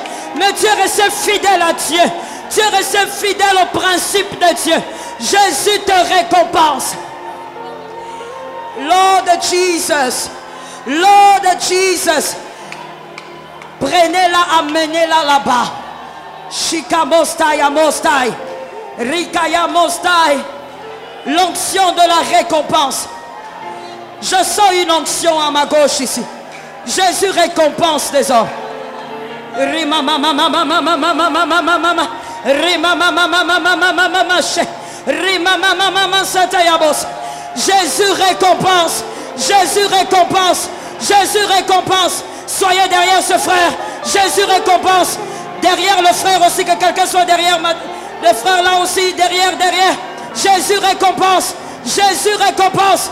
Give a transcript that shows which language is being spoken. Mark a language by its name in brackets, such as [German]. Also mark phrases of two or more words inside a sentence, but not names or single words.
[French] Mais tu es resté fidèle à Dieu. Tu es resté fidèle au principe de Dieu. Jésus te récompense. [English] Lord Jesus, Lord Jesus, [French] prenez-la, amenez-la là-bas. Shikamostai, amostai, Rikaya mostai. L'onction de la récompense. Je sens une onction à ma gauche ici. Jésus récompense les hommes. Rima mama mama mama mama mama mama. Rima mama mama mama mama. Rima mama mama satayabos. Jésus récompense. Jésus récompense. Jésus récompense. Soyez derrière ce frère. Jésus récompense. Derrière le frère aussi, que quelqu'un soit derrière. Le frère là aussi, derrière. Jésus récompense. Jésus récompense.